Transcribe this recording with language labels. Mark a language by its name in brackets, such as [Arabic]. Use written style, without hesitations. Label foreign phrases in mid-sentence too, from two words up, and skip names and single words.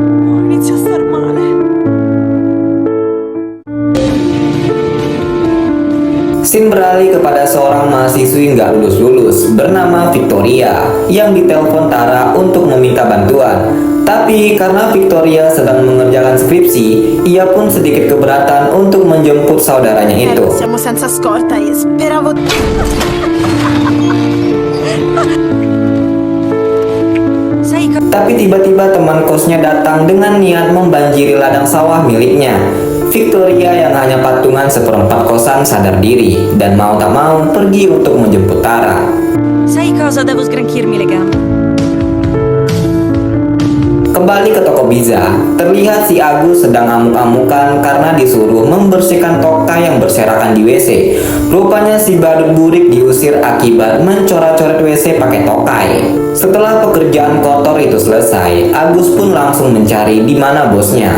[Indonesian] Scene beralih kepada seorang mahasiswi nggak lulus-lulus bernama Victoria yang ditelepon Tara untuk meminta bantuan. Tapi karena Victoria sedang mengerjakan skripsi, ia pun sedikit keberatan untuk menjemput saudaranya itu. [Italian] Siamo senza scorta e speravo. [Indonesian] Tapi tiba-tiba teman kosnya datang dengan niat membanjiri ladang sawah miliknya. Victoria yang hanya patungan seperempat kosan sadar diri dan mau tak mau pergi untuk menjemput Tara. [Italian] Sai cosa, devo sgranchirmi le gambe. [Indonesian] Kembali ke toko pizza, terlihat si Agus sedang amuk-amukan karena disuruh membersihkan toka yang berserakan di WC. Rupanya si badut burik diusir akibat mencoret-coret WC pakai tokai. Setelah pekerjaan kotor itu selesai, Agus pun langsung mencari di mana bosnya.